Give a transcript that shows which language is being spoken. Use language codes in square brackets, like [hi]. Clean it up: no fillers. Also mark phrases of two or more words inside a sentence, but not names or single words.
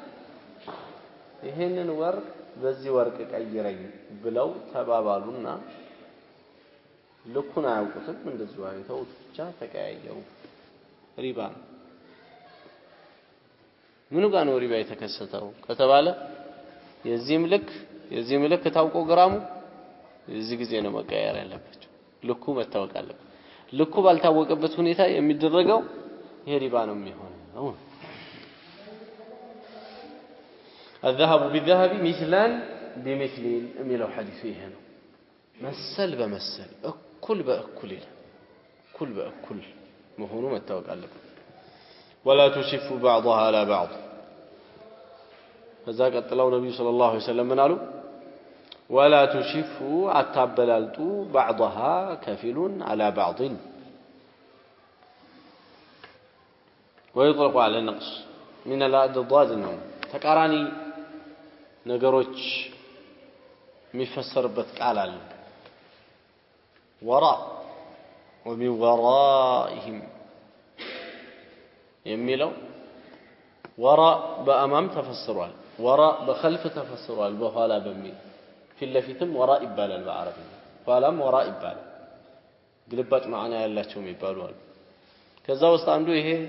[am] ይሄንን ወርቅ በዚህ ወርቅ ቀይረኝ ብለው ተባባሉና ልኩን አያውቁትም እንደዚህ አይተው ብቻ ተቀያየሩ ሪባ ምኑ ጋር ነው ሪባ የተከሰተው ከተባለ የዚህም ልክ ታውቆ ግራሙ እዚህ ጊዜ ነው መቀየር ያለባቸው ልኩ መታወቅ አለበት ልኩ ባልታወቀበት ሁኔታ የሚደረገው ይሄ ሪባ ነው የሚሆነው [ar] الذهب بالذهب مثلا بمثل [am] የሚለው ሐዲስ ይሄ ነው መሰል በመሰል እኩል በእኩል ይላል እኩል በእኩል መሆኑ መታወቅ አለበት [ar] ولا تشف بعضها على بعض [am] فذا ቀጥለው ነብዩ ሰለላሁ ዐለይሂ ወሰለም ምን አሉ [ar] ولا تشف [am] አታበላልጡ [ar] بعضها كفيل على بعض ويطلق على النقص من الأضداد [am] ነው ተቃራኒ ነገሮች የሚፈሰርበት ቃል አለ ወራ [ar] ومن ورائهم [am] የሚለው ወራ በአማም ተፈስሯል ወራ በخلف ተፈስሯል በኋላ በሚል ፊት ለፊትም ወራ ይባላል በአረብኛ ኋላም ወራ ይባላል ግልባጭ ማዕና ያላቸው የሚባሉ አሉ ከዛ ውስጥ አንዱ ይሄ